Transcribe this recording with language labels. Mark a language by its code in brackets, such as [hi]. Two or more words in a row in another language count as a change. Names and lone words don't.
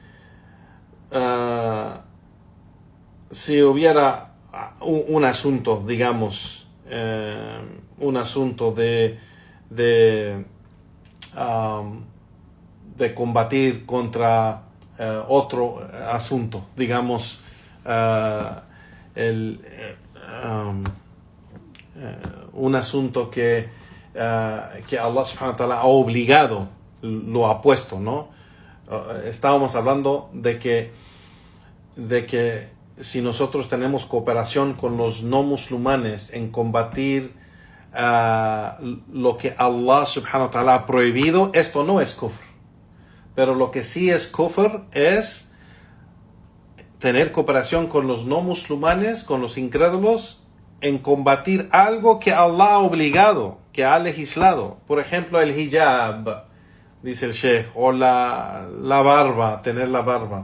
[es] si hubiera un asunto, digamos, un asunto de combatir contra otro asunto, digamos, un asunto que [ar] الله سبحانه وتعالى [es] ha obligado, lo ha puesto, ¿no? Estábamos hablando de que si nosotros tenemos cooperación con los no musulmanes en combatir lo que [ar] الله سبحانه وتعالى [es] ha prohibido, esto no es kufr. Pero lo que sí es kufr es tener cooperación con los no musulmanes, con los incrédulos, en combatir algo que Allah ha obligado, que ha legislado. Por ejemplo, el hijab, dice el Sheikh, o la barba, tener la barba.